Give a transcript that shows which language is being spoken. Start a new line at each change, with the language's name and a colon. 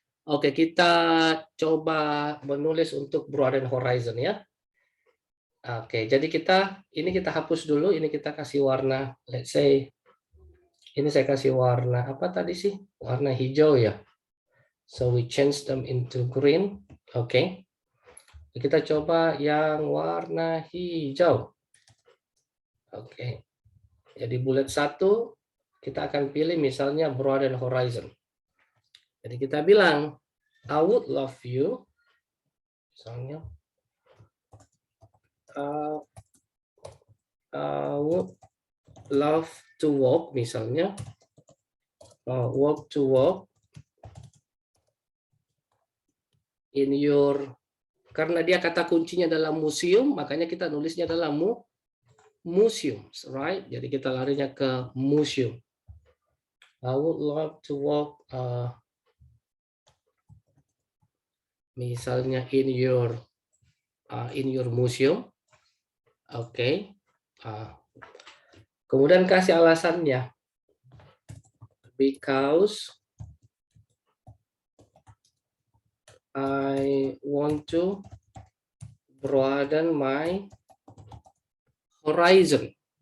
Indonesian: Oke, kita coba menulis untuk broaden horizon ya. Oke, jadi ini kita hapus dulu, ini kita kasih warna,
English: let's say,
Indonesian: ini saya kasih warna apa tadi sih? Warna hijau ya.
English: So we change them into green. Oke.
Indonesian: Kita coba yang warna hijau. Oke. Jadi bullet 1 kita akan pilih misalnya broaden horizon. Jadi kita bilang
English: I would love you
Indonesian: misalnya
English: I would love to walk
Indonesian: misalnya
English: walk to walk in your,
Indonesian: karena dia kata kuncinya dalam museum, makanya kita nulisnya dalam museum,
English: right?
Indonesian: Jadi kita larinya ke museum.
English: I would love to walk misalnya in your museum. Oke.
Indonesian: Kemudian kasih alasannya.
English: Because I want to broaden my horizon.